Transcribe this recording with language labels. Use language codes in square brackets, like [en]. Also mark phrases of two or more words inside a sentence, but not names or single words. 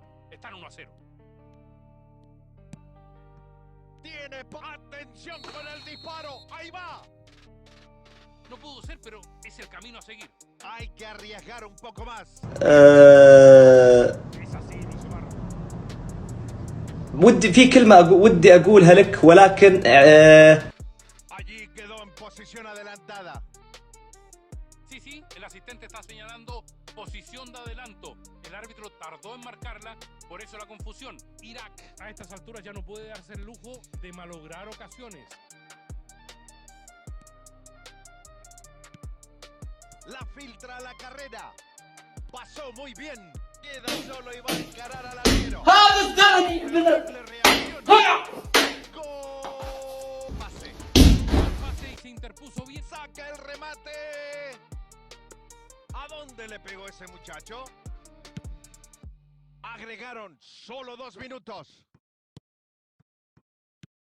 [es] Están 1-0. Tiene atención con el disparo. Ahí va. No pudo ser, pero es el camino a seguir. Hay que arriesgar un poco más. Es así, Luis Omar. [ar] ودي في كلمة ودي أقولها لك ولكن [es] Allí quedó en posición adelantada. Sí, el asistente está señalando posición de adelanto. El árbitro tardó en marcarla, por eso la confusión. Irak a estas alturas ya no puede darse el lujo de malograr ocasiones. La filtra a la carrera. Pasó muy bien. Queda solo y va a encarar al arquero. [ar] هذا الثاني ابن [es] ¡Gol! Pase. Pase y se interpuso bien. Saca el remate. ¿A dónde le pegó ese muchacho? Agregaron solo 2 minutos.